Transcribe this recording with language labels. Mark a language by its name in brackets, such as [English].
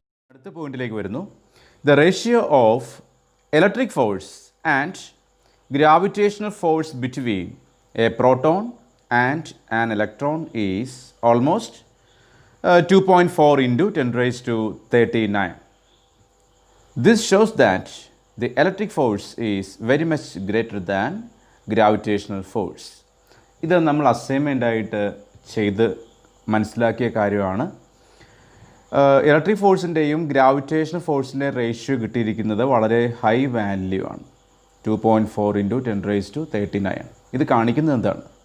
[Malayalam] അടുത്ത പോയിന്റിലേക്ക് വരുന്നു. [English] The ratio of electric force and gravitational force between a proton and an electron is almost 2.4 into 10 raised to 39. This shows that the electric force is very much greater than gravitational force. [Malayalam] ഇത് നമ്മൾ assignment ആയിട്ട് ചെയ്ത് മനസ്സിലാക്കിയ കാര്യമാണ്. Electric ഫോഴ്സിൻ്റെയും gravitational ഫോഴ്സിൻ്റെ ratio കിട്ടിയിരിക്കുന്നത് വളരെ high value ആണ്. [English] 2.4 into 10 raised to 39. [Malayalam] ഇത് കാണിക്കുന്നത് എന്താണ്?